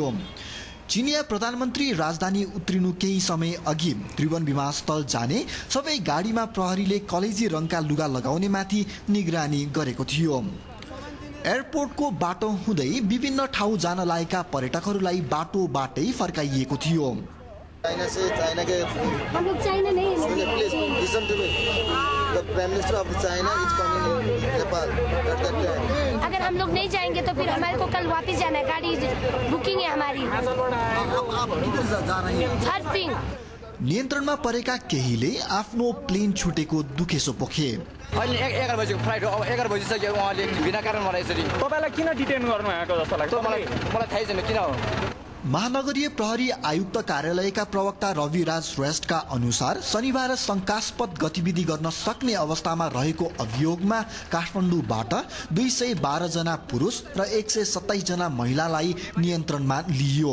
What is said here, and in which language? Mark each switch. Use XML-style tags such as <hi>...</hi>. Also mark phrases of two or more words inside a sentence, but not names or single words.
<ne>चीनिया प्रधानमन्त्री राजधानी उत्रिनु केही समय अघि त्रिभुवन विमानस्थल जाने सबै गाडीमा प्रहरीले कलेजी रङका लुगा लगाउने माथि निगरानी गरेको थियो। एयरपोर्टको बाटो हुँदै विभिन्न ठाउँ जान लागेका पर्यटकहरूलाई बाटोबाटै फर्काइएको थियो।</ne> <hi>चाइना से चाइना के हम लोग चाइना नहीं है</hi> <en>please listen to me the prime minister of China is coming Nepal at that time.</en> <hi>अगर हम लोग नहीं जाएंगे तो फिर हमारे को कल वापस जाना है, गाड़ी बुकिंग है हमारी। आप किधर जा रही हैं? सर्फिंग।</hi> <ne>नियन्त्रणमा परेका केहीले आफ्नो प्लेन छुटेको दुखेसो पोखे। अहिले 11 बजेको फ्लाइट हो, अब 11 बजिसक्यो, उहाँले बिना कारण मलाई यसरी तपाईलाई किन डिटेन गर्नु भएको जस्तो लाग्छ? मलाई थाहै छैन किन हो। महानगरीय प्रहरी आयुक्त कार्यालयका प्रवक्ता रविराज श्रेष्ठका अनुसार शनिबार शंकास्पद गतिविधि गर्न सक्ने अवस्थामा रहेको अभियोगमा काठमाडौँबाट 212 जना पुरुष र 127 जना महिलालाई नियन्त्रणमा लिइयो।</ne>